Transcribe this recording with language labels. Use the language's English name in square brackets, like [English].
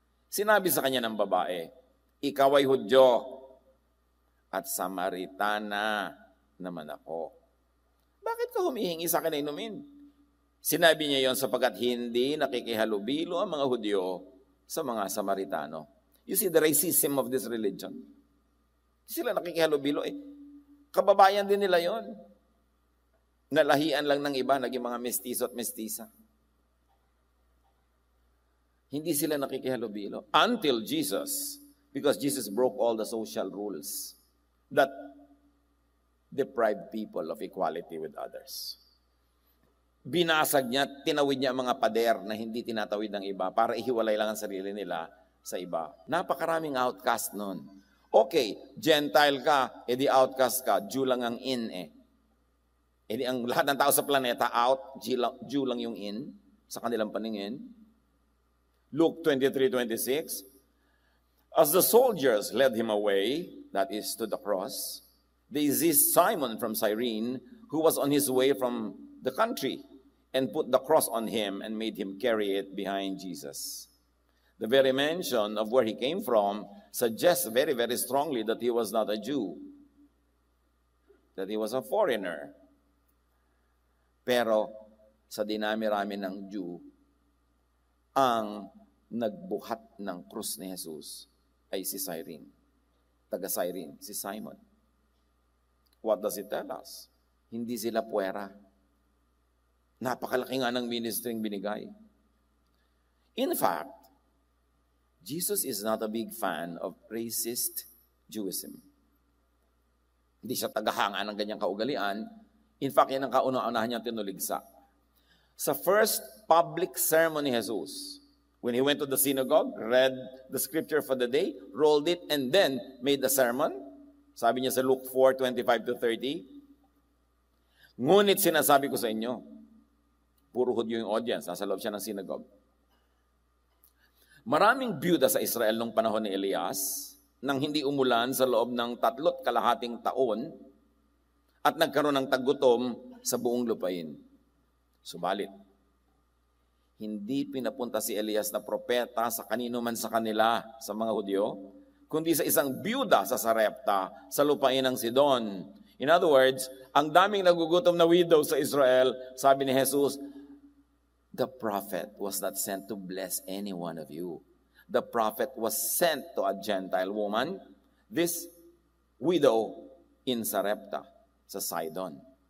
[Filipino] Sinabi sa kanya ng babae, ikaw ay Hudyo at Samaritana naman ako. Bakit ka humihingi sa akin na inumin? Sinabi niya yon sapagkat hindi nakikihalubilo ang mga Hudyo sa mga Samaritano. [English] You see the racism of this religion. [Filipino] Sila nakikihalubilo. Kababayan din nila yon. Nalahian lang ng iba, naging mga mestizo at mestisa. Hindi sila nakikihalubilo. [English] Until Jesus, because Jesus broke all the social rules that deprived people of equality with others. [Filipino] Binasag niya, tinawid niya ang mga pader na hindi tinatawid ng iba para ihiwalay lang ang sarili nila sa iba. Napakaraming outcast nun. Okay, Gentile ka, edi outcast ka, Jew lang ang in Edi ang lahat ng tao sa planeta out, Jew lang yung in sa kanilang paningin. [English] Luke 23:26, as the soldiers led him away, that is to the cross, they seized Simon from Cyrene, who was on his way from the country, and put the cross on him and made him carry it behind Jesus. The very mention of where he came from suggests very, very strongly that he was not a Jew, that he was a foreigner. [Filipino] Pero sa dinami-rami ng Jew, ang nagbuhat ng krus ni Jesus ay si Cyrene, taga Cyrene, si Simon. [English] What does it tell us? [Filipino] Hindi sila puwera. Napakalaki nga ng ministering binigay. [English] In fact, Jesus is not a big fan of racist Jewism. [Filipino] Hindi siya tagahanga ng ganyang kaugalian. In fact, yan ang kauna-unahan niyang tinuligsa. [English] Sa first public sermon ni Jesus, when he went to the synagogue, read the scripture for the day, rolled it, and then made the sermon, [Filipino] sabi niya sa Luke 4:25-30, ngunit sinasabi ko sa inyo, puro Hudyo yung audience, nasa loob siya ng synagogue. Maraming byuda sa Israel nung panahon ni Elias, nang hindi umulan sa loob ng 3.5 taon, at nagkaroon ng taggutom sa buong lupain. Subalit, hindi pinapunta si Elias na propeta sa kanino man sa kanila, sa mga Hudyo, kundi sa isang byuda sa Sarepta, sa lupain ng Sidon. In other words, ang daming nagugutom na widow sa Israel, sabi ni Jesus, [English] the prophet was not sent to bless any one of you. The prophet was sent to a Gentile woman, this widow in Sarepta, sa Sidon.